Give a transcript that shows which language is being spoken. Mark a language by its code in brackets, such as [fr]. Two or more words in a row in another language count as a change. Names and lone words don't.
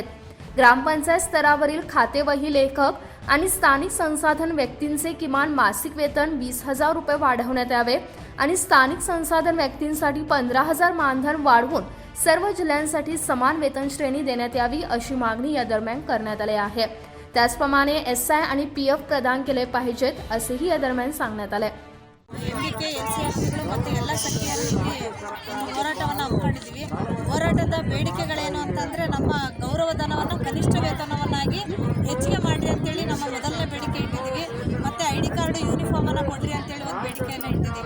[mr] ग्रामपंचायत स्तरावरील खातेवही लेखक आणि स्थानिक संसाधन व्यक्तींचे किमान मासिक वेतन 20,000 रुपये वाढवण्यात यावे आणि स्थानिक संसाधन व्यक्तींसाठी 15,000 मानधन वाढवून सर्व जिल्ह्यांसाठी समान वेतन श्रेणी देण्यात यावी अशी मागणी या दरम्यान करण्यात आली आहे। त्याचप्रमाणे SI आणि PF प्रदान केले पाहिजेत असेही या दरम्यान सांगण्यात आले। [kn] ಎಲ್ಲ ಸಂಖ್ಯೆಯಲ್ಲಿ ಹೋರಾಟವನ್ನು ಹಮ್ಮಿಕೊಂಡಿದ್ದೀವಿ। ಹೋರಾಟದ ಬೇಡಿಕೆಗಳೇನು ಅಂತಂದರೆ ನಮ್ಮ ಗೌರವಧನವನ್ನು ಕನಿಷ್ಠ ವೇತನವನ್ನಾಗಿ ಹೆಚ್ಚಿಗೆ ಮಾಡಿರಿ ಅಂತೇಳಿ ನಮ್ಮ ಮೊದಲನೇ ಬೇಡಿಕೆ ಇಟ್ಟಿದ್ದೀವಿ। ಮತ್ತು [en] ID card [kn] ಯೂನಿಫಾರ್ಮನ್ನು ಕೊಡ್ರಿ ಅಂತೇಳಿ ಒಂದು ಬೇಡಿಕೆಯನ್ನು ಇಟ್ಟಿದ್ದೀವಿ।